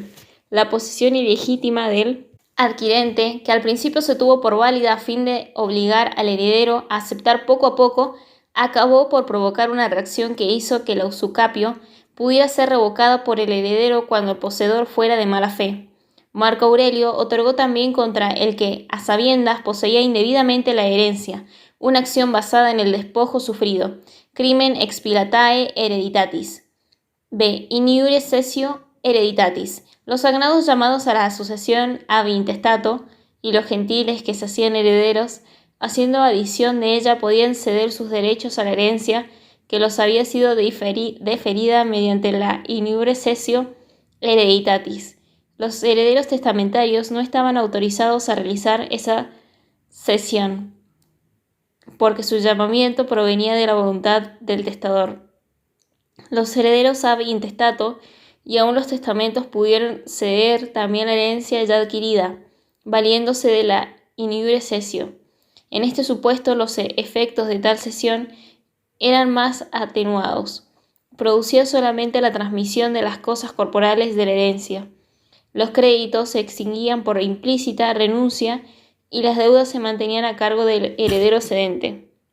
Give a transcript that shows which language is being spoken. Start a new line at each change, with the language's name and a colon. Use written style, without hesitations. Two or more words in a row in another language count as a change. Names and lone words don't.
Spanish: La posición ilegítima del adquirente, que al principio se tuvo por válida a fin de obligar al heredero a aceptar poco a poco, acabó por provocar una reacción que hizo que la usucapio pudiera ser revocada por el heredero cuando el poseedor fuera de mala fe. Marco Aurelio otorgó también contra el que, a sabiendas, poseía indebidamente la herencia, una acción basada en el despojo sufrido,
Latin: crimen expilatae hereditatis.
Spanish: B.
Latin: In iure cessio hereditatis.
Spanish: Los sagnados llamados a la sucesión
Latin: ab intestato
Spanish: y los gentiles que se hacían herederos, haciendo adición de ella, podían ceder sus derechos a la herencia que los había sido deferida mediante la
Latin: in iure cessio hereditatis.
Spanish: Los herederos testamentarios no estaban autorizados a realizar esa cesión, porque su llamamiento provenía de la voluntad del testador. Los herederos
Latin: ab intestato
Spanish: y aun los testamentos pudieron ceder también la herencia ya adquirida, valiéndose de la
Latin: in iure cessio.
Spanish: En este supuesto, los efectos de tal cesión eran más atenuados. Producía solamente la transmisión de las cosas corporales de la herencia. Los créditos se extinguían por implícita renuncia y las deudas se mantenían a cargo del heredero cedente.